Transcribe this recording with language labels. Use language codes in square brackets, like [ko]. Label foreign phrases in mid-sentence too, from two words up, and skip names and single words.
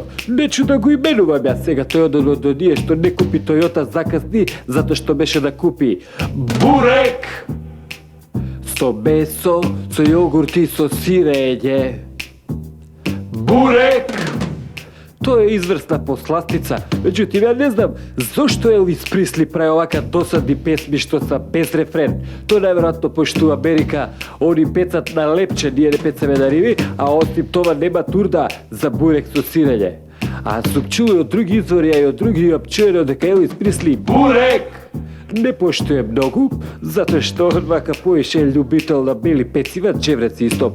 [mk] Нечу да го именувам јас сега, тој одно до ние што не купи Тојота закасни, затоа што беше да купи бурек со месо, со јогурти, со сирење. Бурек! Тоа е изврсна посластица. Меđutim, ја не знам зошто Елвис Присли прави овака досадни песми што са без рефрен. Тоа најверојатно пошто у Америка они пецат на лепче, ние не пецаме на риви, а осим тоа нема турда за бурек со сирење. А сум чуo од други извори, а и од други опчуено дека Елвис Присли бурек не поштуе многу, затоа што он вака поише љубител на бели пецива, чевреци исто.